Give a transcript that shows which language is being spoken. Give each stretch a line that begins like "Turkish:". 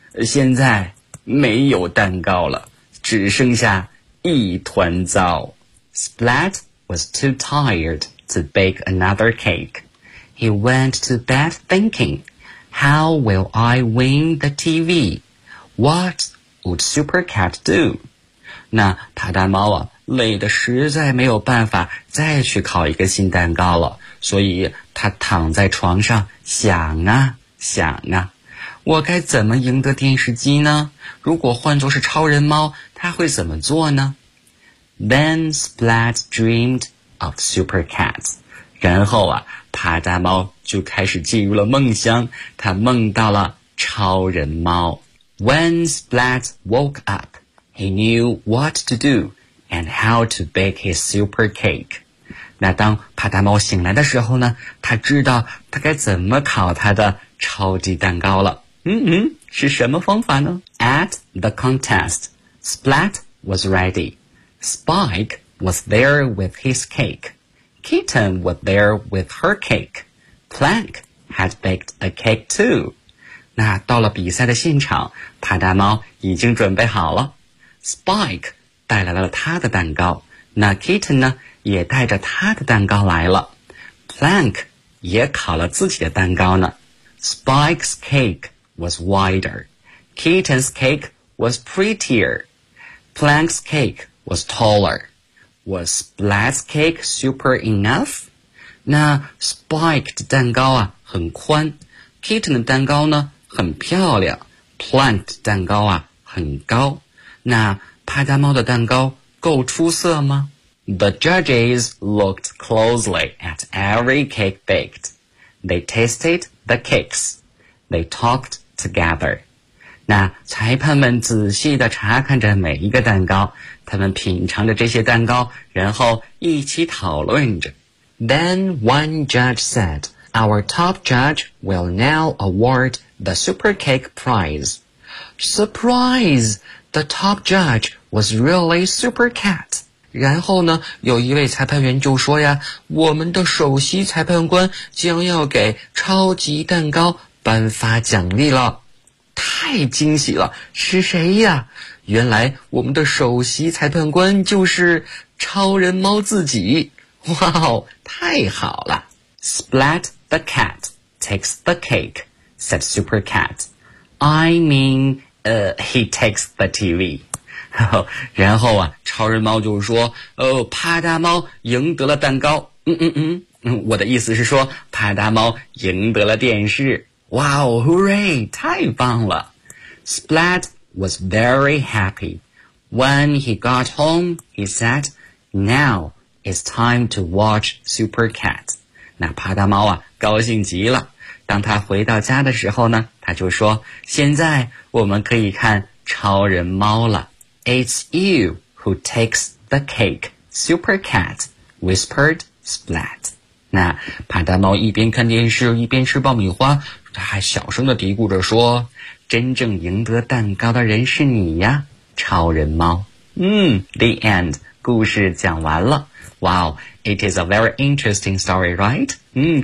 Chinese: 现在没有蛋糕了，只剩下一团糟。
English: Splat was too tired to bake another cake. He went to bed thinking, how will I win the TV? What would Super Cat do?
Chinese: 那帕特猫啊，累得实在没有办法再去烤一个新蛋糕了，所以他躺在床上想啊。想啊，我该怎么赢得电视机呢？如果换作是超人猫，他会怎么做呢？
English: Then Splat dreamed of Super Cat.
Chinese: 然后啊，帕特猫就开始进入了梦乡，他梦到了超人猫。
English: When Splat woke up, he knew what to do and how to bake his super cake.
Chinese: 那当帕特猫醒来的时候呢，他知道他该怎么烤他的超级蛋糕了。是什么方法呢？
English: At the contest, Splat was ready. Spike was there with his cake. Kitten was there with her cake. Plank had baked a cake too.
Chinese: 那到了比赛的现场，帕达猫已经准备好了。 Spike 带来了他的蛋糕，那 Kitten 呢，也带着他的蛋糕来了。 Plank 也烤了自己的蛋糕呢。
English: Spike's cake was wider. Kitten's cake was prettier. Plank's cake was taller. Was Splat's cake super enough?
Chinese: 那 Spike 的蛋糕啊很宽， Kitten 的蛋糕呢很漂亮， Plank 的蛋糕啊很高。那帕达猫的蛋糕够出色吗？
English: The judges looked closely at every cake baked. They tasted the cakes. They talked together.
Chinese: 那裁判们仔细地查看着每一个蛋糕，他们品尝着这些蛋糕，然后一起讨论着。
English: Then one judge said, "Our top judge will now award the Super Cake Prize." Surprise! The top judge was really Super Cat.
Chinese: 然后呢，有一位裁判员就说呀，我们的首席裁判官将要给超级蛋糕颁发奖励了。太惊喜了，是谁呀？原来我们的首席裁判官就是超人猫自己。哇哦，太好了。
English: Splat the cat takes the cake, said Super Cat. He takes the TV.
Chinese: 然后啊，超人猫就说，哦，帕达猫赢得了蛋糕。我的意思是说，帕达猫赢得了电视。哇哦
English: ,hooray,
Chinese: 太棒了。
English: Splat was very happy. When he got home, he said, now it's time to watch Super Cat.
Chinese: 那帕达猫啊高兴极了。当他回到家的时候呢，他就说，现在我们可以看超人猫了。
English: It's you who takes the cake, Super Cat, whispered Splat.
Chinese: 那帕达猫一边看电视一边吃爆米花，他还小声地嘀咕着说，真正赢得蛋糕的人是你呀，超人猫。
English: The end,
Chinese: 故事讲完了。
English: Wow, it is a very interesting story, right?